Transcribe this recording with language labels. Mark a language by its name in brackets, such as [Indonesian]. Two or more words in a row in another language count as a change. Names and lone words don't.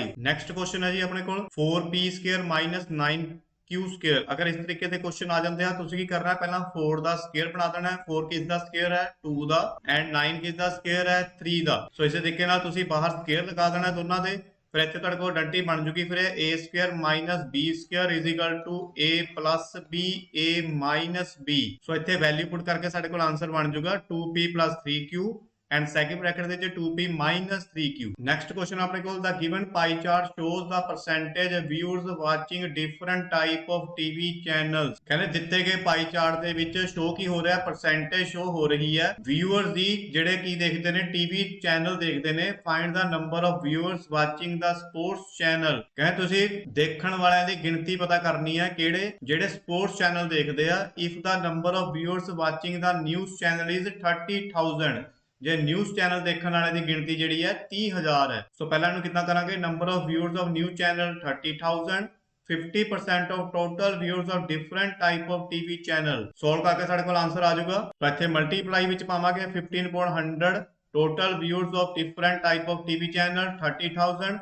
[English] next question [Punjabi] ਹੈ ਜੀ ਆਪਣੇ ਕੋਲ 4p² 9q²। ਅਗਰ ਇਸ ਤਰੀਕੇ ਦੇ ਕੁਐਸਚਨ ਆ ਜਾਂਦੇ ਆ, ਤੁਸੀਂ ਕੀ ਕਰਨਾ ਹੈ, ਪਹਿਲਾਂ 4 ਦਾ ਸਕੁਅਰ ਬਣਾ ਦੇਣਾ ਹੈ। 4 ਕਿਸ ਦਾ ਸਕੁਅਰ ਹੈ, 2 ਦਾ, ਐਂਡ 9 ਕਿਸ ਦਾ ਸਕੁਅਰ ਹੈ, 3 ਦਾ। ਸੋ ਇਸੇ ਤਰੀਕੇ ਨਾਲ ਤੁਸੀਂ ਬਾਹਰ ਸਕੁਅਰ ਲਗਾ ਦੇਣਾ ਦੋਨਾਂ ਦੇ, ਫਿਰ ਇੱਥੇ ਤੁਹਾਡੇ ਕੋਲ ਆਇਡੈਂਟੀ ਬਣ ਜੂਗੀ। ਫਿਰ a² - b² = a + b, a - b। ਸੋ ਇੱਥੇ [English] value put [Punjabi] ਕਰਕੇ ਸਾਡੇ ਕੋਲ ਆਨਸਰ ਬਣ ਜੂਗਾ 2p + 3q [English] and second bracket [Punjabi] ਦੇ ਵਿੱਚ 2p - 3q। [English] next question [Punjabi] ਆਪਣੇ ਕੋਲ [English] the given pie chart shows the percentage viewers watching different type of TV channels। [Punjabi] ਕਹਿੰਦੇ ਦਿੱਤੇ ਗਏ [English] pie chart [Punjabi] ਦੇ ਵਿੱਚ ਸ਼ੋ ਕੀ ਹੋ ਰਿਹਾ, [English] percentage show [Punjabi] ਹੋ ਰਹੀ ਹੈ ਵਿਊਅਰਸ ਦੀ ਜਿਹੜੇ ਕੀ ਦੇਖਦੇ ਨੇ, [English] TV channel [Punjabi] ਦੇਖਦੇ ਨੇ। [English] find the number of viewers watching the sports channel। [Punjabi] ਕਹਿੰਦੇ ਤੁਸੀਂ ਦੇਖਣ ਵਾਲਿਆਂ ਦੀ ਗਿਣਤੀ ਪਤਾ ਕਰਨੀ ਹੈ, ਕਿਹੜੇ, ਜਿਹੜੇ [English] sports channel [Punjabi] ਦੇਖਦੇ ਆ। [English] if the number of viewers watching the news channel is 30,000। [Punjabi] ਜੇ [English] news channel [Punjabi] ਦੇਖਣ ਵਾਲੇ ਦੀ ਗਿਣਤੀ ਜਿਹੜੀ ਹੈ 30,000 ਹੈ। ਸੋ ਪਹਿਲਾਂ ਇਹਨੂੰ ਕਿੱਦਾਂ ਕਰਾਂਗੇ, [English] number of viewers of news channel 30,000, 50% of total viewers of different type of TV channel. [Punjabi] ਸੋਲਵ ਕਰਕੇ ਸਾਡੇ ਕੋਲ ਆਨਸਰ ਆ ਜਾਊਗਾ। ਤਾਂ ਇੱਥੇ ਮਲਟੀਪਲਾਈ ਵਿੱਚ ਪਾਵਾਂਗੇ [English] 15/100 total viewers of different type of TV channel 30,000 30,000।